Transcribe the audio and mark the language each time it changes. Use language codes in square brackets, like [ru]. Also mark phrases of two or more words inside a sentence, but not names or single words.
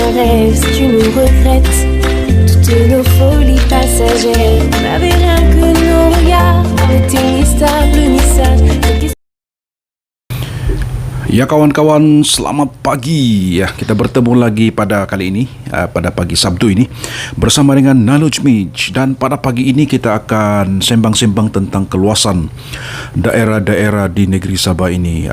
[fr] rêves, si tu nous regrettes, toutes nos folies passagères n'avaient rien que nos regards, n'étaient ni stables ni sages. [ms] Ya kawan-kawan, selamat pagi. Ya, kita bertemu lagi pada kali ini, pada pagi Sabtu ini bersama dengan Naluj Mij, dan pada pagi ini kita akan sembang-sembang tentang keluasan daerah-daerah di negeri Sabah ini.